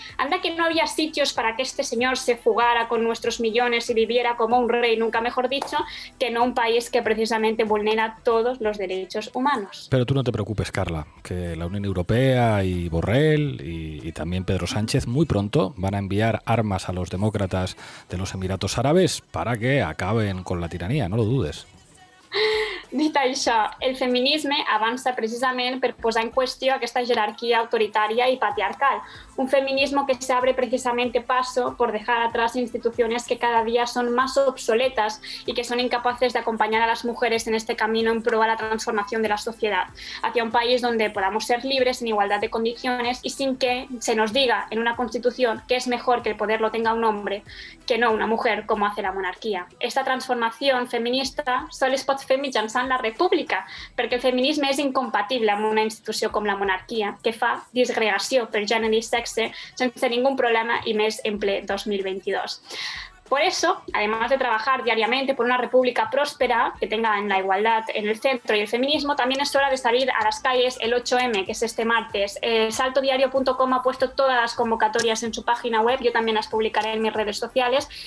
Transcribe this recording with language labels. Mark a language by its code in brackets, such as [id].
[es] Anda que no había sitios para que este señor se fugara con nuestros millones y viviera como un rey, nunca mejor dicho, que no un país que precisamente vulnera todos los derechos humanos. Pero tú no te preocupes, Carla, que la Unión Europea y Borrell y también Pedro Sánchez muy pronto van a enviar armas a los demócratas de los Emiratos Árabes para que acaben con la tiranía, no lo dudes. [ca] Dit això, el feminisme avança precisament per posar en qüestió aquesta jerarquia autoritària y patriarcal. [es] Un feminismo que se abre precisamente paso por dejar atrás instituciones que cada día son más obsoletas y que son incapaces de acompañar a las mujeres en este camino en pro a la transformación de la sociedad, hacia un país donde podamos ser libres en igualdad de condiciones y sin que se nos diga en una constitución que es mejor que el poder lo tenga un hombre que no una mujer, como hace la monarquía. Esta transformación feminista solo [ca] es pot fer mitjançant la república, perquè el feminisme és incompatible amb una institució com la monarquia, que fa disgregació per gènere i sexe sense ningún problema y més en ple 2022. [es] Por eso, además de trabajar diariamente por una república próspera que tenga en la igualdad en el centro y el feminismo, también es hora de salir a las calles el 8M, que es este martes. Saltodiario.com ha puesto todas las convocatorias en su página web, yo también las publicaré en mis redes sociales.